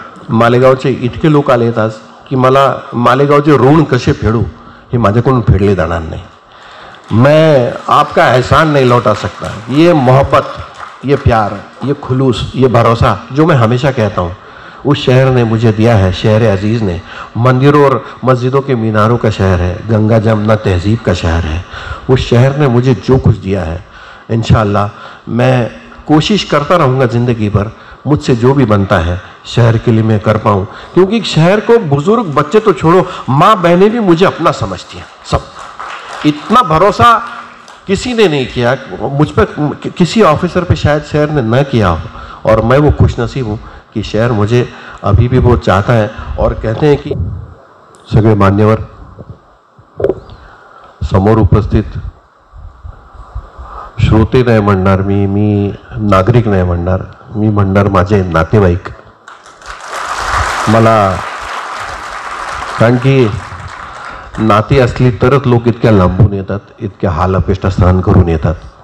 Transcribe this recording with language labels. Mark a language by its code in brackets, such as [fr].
[mr] मालेगावचे इतके लोक आले आहेत आज की मला मालेगावचे ऋण कसे फेडू हे माझ्याकडून फेडले जाणार नाही. [hi] मैं आपका एहसान नहीं लौटा सकता. ये मोहब्बत, ये प्यार, ये खुलूस, ये भरोसा जो मैं हमेशा कहता हूँ उस शहर ने मुझे दिया है. शहर अजीज़ ने, मंदिरों और मस्जिदों के मीनारों का शहर है, गंगा जमुना तहजीब का शहर है. उस शहर ने मुझे जो कुछ दिया है इंशाअल्लाह मैं कोशिश करता रहूँगा ज़िंदगी भर. मुझसे जो भी बनता है शहर के लिए मैं कर पाऊँ, क्योंकि शहर को बुजुर्ग बच्चे तो छोड़ो, माँ बहनें भी मुझे अपना समझती हैं. सब इतना भरोसा किसी ने नहीं किया मुझ पर, किसी ऑफिसर पे शायद शहर ने न किया हो. और मैं वो खुशनसीब हूँ कि शहर मुझे अभी भी बहुत चाहता है. और कहते हैं कि [mr] सगळे मान्यवर, समोर उपस्थित श्रोते नाही म्हणणार मी नागरिक नाही म्हणणार, मी म्हणणार माझे नातेवाईक. मला कारण की नाती असली तरच लोक इतक्या लांबून येतात, इतक्या हाल अपेष्टा सहन करून येतात.